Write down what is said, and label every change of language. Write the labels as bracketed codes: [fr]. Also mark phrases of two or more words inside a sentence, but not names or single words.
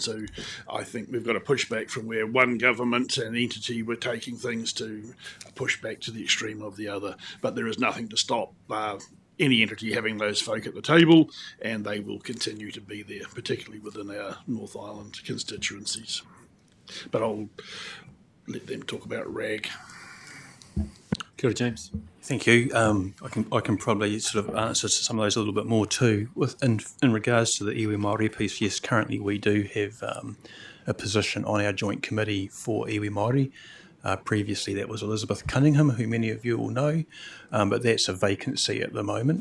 [en] So I think we've got to push back from where one government and entity were taking things to push back to the extreme of the other. But there is nothing to stop any entity having those folk at the table, and they will continue to be there, particularly within our North Island constituencies. But I'll let them talk about RAG. [mi] Kia ora, [en] James. Thank you. I can probably sort of answer some of those a little bit more too. In regards to the [mi] iwi Māori [en] piece, yes, currently we do have a position on our joint committee for [mi] iwi Māori. [en] Previously that was Elizabeth Cunningham, who many of you will know, but that's a vacancy at the moment.